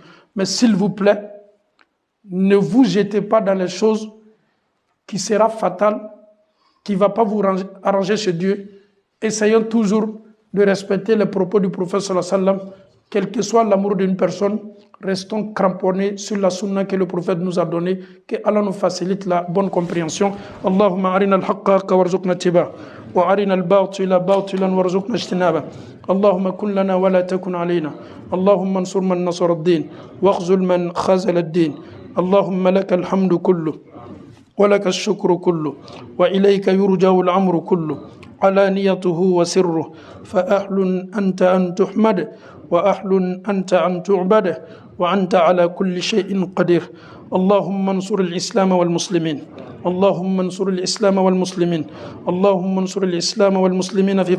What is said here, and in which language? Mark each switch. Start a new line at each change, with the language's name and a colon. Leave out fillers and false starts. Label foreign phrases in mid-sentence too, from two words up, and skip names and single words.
French: Mais s'il vous plaît, ne vous jetez pas dans les choses qui sera fatales, qui ne va pas vous arranger chez Dieu. Essayons toujours de respecter les propos du prophète
Arabic: صلى الله عليه وسلم,
French: quel que soit l'amour d'une personne, restons cramponnés sur la sunna que le prophète nous a donnée, que Allah nous facilite la bonne compréhension.
Arabic: اللهم أرنا الحق حقا وارزقنا اتباعه وأرنا الباطل باطلا وارزقنا اجتنابه. اللهم كن لنا ولا تكن علينا. اللهم انصر من نصر الدين واخذل من خذل الدين. اللهم لك الحمد كله ولك الشكر كله وإليك يرجع الأمر كله. علانيته وسره فأهل أنت أن تحمد وأهل أنت أن تعبد وأنت على كل شيء قدير اللهم انصر الإسلام والمسلمين اللهم انصر الإسلام والمسلمين اللهم انصر الإسلام والمسلمين في